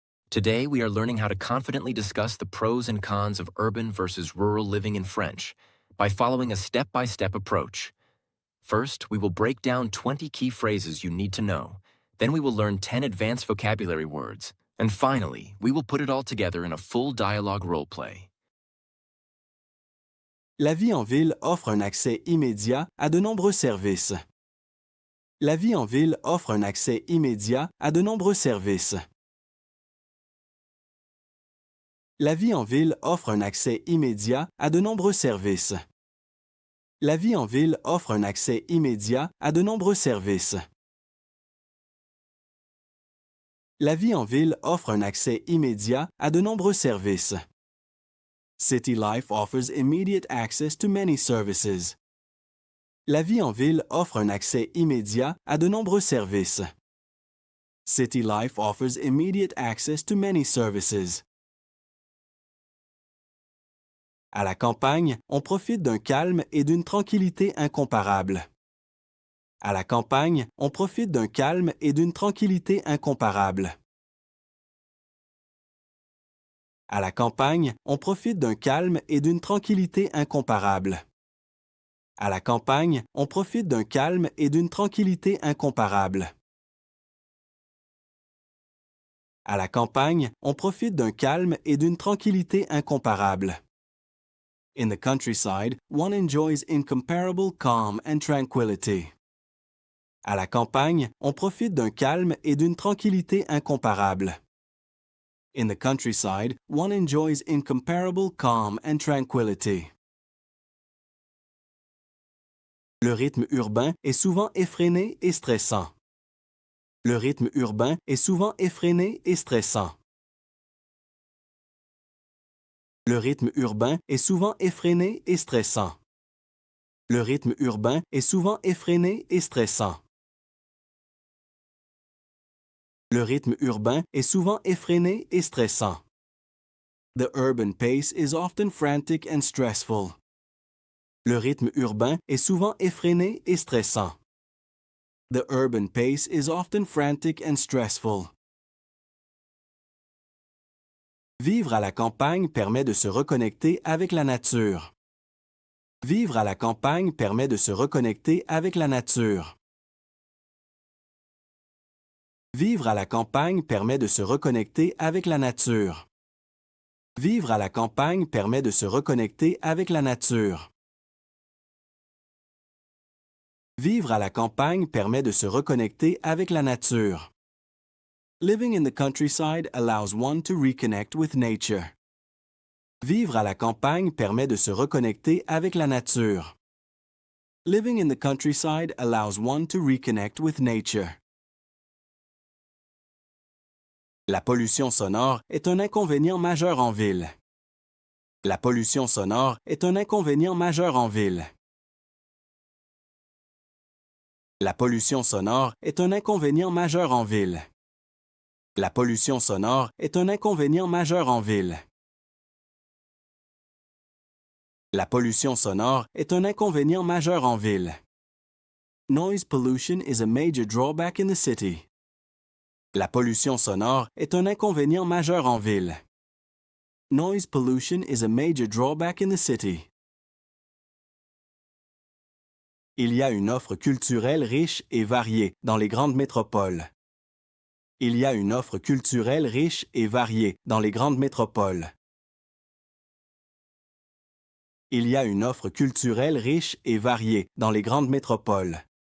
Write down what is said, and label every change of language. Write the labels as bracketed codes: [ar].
[en] Today, we are learning how to confidently discuss the pros and cons of urban versus rural living in French by following a step-by-step approach. First, we will break down 20 key phrases you need to know. Then we will learn 10 advanced vocabulary words. And finally, we will put it all together in a full dialogue role-play. [fr] La vie en ville offre un accès immédiat à de nombreux services. La vie en ville offre un accès immédiat à de nombreux services. La vie en ville offre un accès immédiat à de nombreux services. La vie en ville offre un accès immédiat à de nombreux services. La vie en ville offre un accès immédiat à de nombreux services. [en] City life offers immediate access to many services. [fr] La vie en ville offre un accès immédiat à de nombreux services. [en] City life offers immediate access to many services. [fr] À la campagne, on profite d'un calme et d'une tranquillité incomparables. À la campagne, on profite d'un calme et d'une tranquillité incomparables. À la campagne, on profite d'un calme et d'une tranquillité incomparables. À la campagne, on profite d'un calme et d'une tranquillité incomparables. À la campagne, on profite d'un calme et d'une tranquillité incomparables. [en] In the countryside, one enjoys incomparable calm and tranquility. [fr] À la campagne, on profite d'un calme et d'une tranquillité incomparables. [en] In the countryside, one enjoys incomparable calm and tranquility. [fr] Le rythme urbain est souvent effréné et stressant. Le rythme urbain est souvent effréné et stressant. Le rythme urbain est souvent effréné et stressant. Le rythme urbain est souvent effréné et stressant. Le rythme urbain est souvent effréné et stressant. [en] The urban pace is often frantic and stressful. [fr] Le rythme urbain est souvent effréné et stressant. [en] The urban pace is often frantic and stressful. [fr] Vivre à la campagne permet de se reconnecter avec la nature. Vivre à la campagne permet de se reconnecter avec la nature. Vivre à la campagne permet de se reconnecter avec la nature. Vivre à la campagne permet de se reconnecter avec la nature. Vivre à la campagne permet de se reconnecter avec la nature. [en] Living in the countryside allows one to reconnect with nature. [fr] Vivre à la campagne permet de se reconnecter avec la nature. [en] Living in the countryside allows one to reconnect with nature. [fr] La pollution sonore est un inconvénient majeur en ville. La pollution sonore est un inconvénient majeur en ville. La pollution sonore est un inconvénient majeur en ville. La pollution sonore est un inconvénient majeur en ville. La pollution sonore est un inconvénient majeur en ville. [en] Noise pollution is a major drawback in the city. [fr] La pollution sonore est un inconvénient majeur en ville. [en] Noise pollution is a major drawback in the city. [fr] Il y a une offre culturelle riche et variée dans les grandes métropoles. Il y a une offre culturelle riche et variée dans les grandes métropoles. Il y a une offre culturelle riche et variée dans les grandes métropoles.